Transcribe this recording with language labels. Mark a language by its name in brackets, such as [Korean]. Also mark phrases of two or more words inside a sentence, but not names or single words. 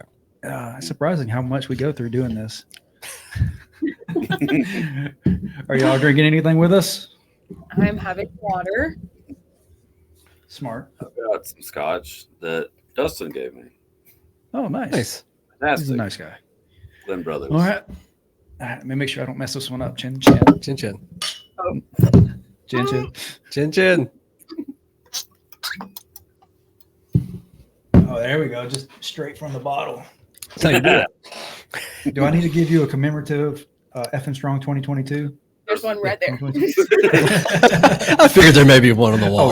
[English] It's surprising how much we go through doing this. Are y'all drinking anything with us? I'm having water. Smart. I've got some scotch that Dustin gave me. Oh, nice. Nice. He's a nice guy. Glenn Brothers. All right. Let me make sure I don't mess this one up. Chin, chin. Chin chin. Oh. Chin, chin. Chin chin. Oh, there we go. Just straight from the bottle. That's how you do it. Do I need to give you a commemorative F and Strong 2022? There's one right there. I figured there may be one on the wall.